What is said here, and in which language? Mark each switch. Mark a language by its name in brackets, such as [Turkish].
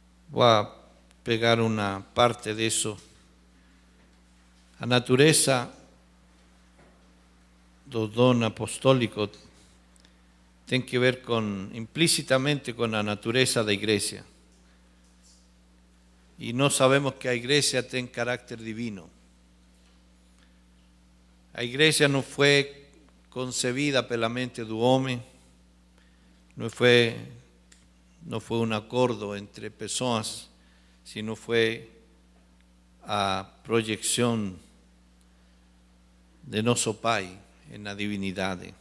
[Spanish] Voy a pegar una parte de eso. [Portuguese] A natureza do dom apostólico tem que ver implícitamente [Spanish] con la [Portuguese] natureza da igreja. [Spanish] Y no sabemos que la iglesia tiene carácter divino. La iglesia no fue concebida [Portuguese] pela mente do [Spanish] hombre, no fue un acuerdo entre personas, sino fue a proyección de nuestro Pai en la divinidad.